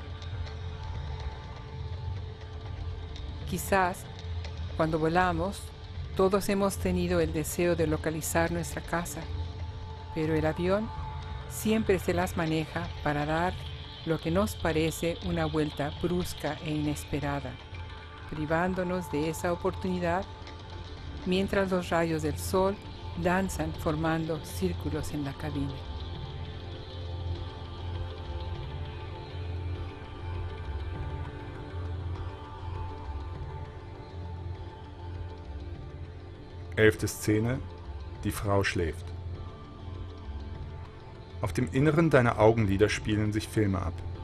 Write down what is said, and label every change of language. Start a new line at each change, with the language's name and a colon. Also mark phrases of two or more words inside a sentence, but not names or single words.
Spanish: Quizás, cuando volamos, todos hemos tenido el deseo de localizar nuestra casa, pero el avión siempre se las maneja para dar lo que nos parece una vuelta brusca e inesperada, privándonos de esa oportunidad mientras los rayos del sol danzan formando círculos en la cabina.
German: Elfte Szene: Die Frau schläft. Auf dem Inneren deiner Augenlider spielen sich Filme ab.